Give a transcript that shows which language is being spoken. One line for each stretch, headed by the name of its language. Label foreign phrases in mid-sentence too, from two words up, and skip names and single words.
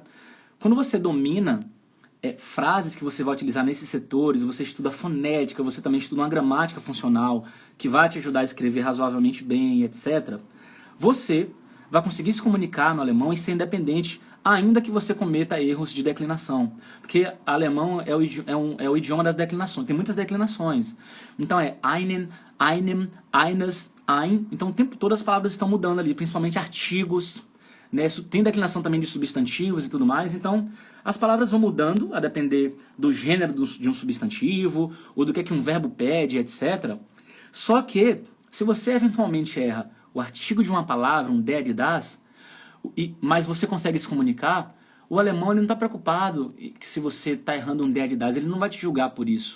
Portuguese: Quando você domina frases que você vai utilizar nesses setores, você estuda fonética, você também estuda uma gramática funcional que vai te ajudar a escrever razoavelmente bem, etc. Você vai conseguir se comunicar no alemão e ser independente, ainda que você cometa erros de declinação. Porque alemão é o idioma das declinações, tem muitas declinações. Então é
German: einen, einem, eines, ein.
Portuguese: Então o tempo todo as palavras estão mudando ali, principalmente artigos, né? Tem declinação também de substantivos e tudo mais. Então as palavras vão mudando a depender do gênero de um substantivo, ou do que um verbo pede, etc. Só que, se você eventualmente erra o artigo de uma palavra, um
German: der, das,
Portuguese: mas você consegue se comunicar, o alemão ele não está preocupado que se você está errando um
German: der, das,
Portuguese: ele não vai te julgar por isso.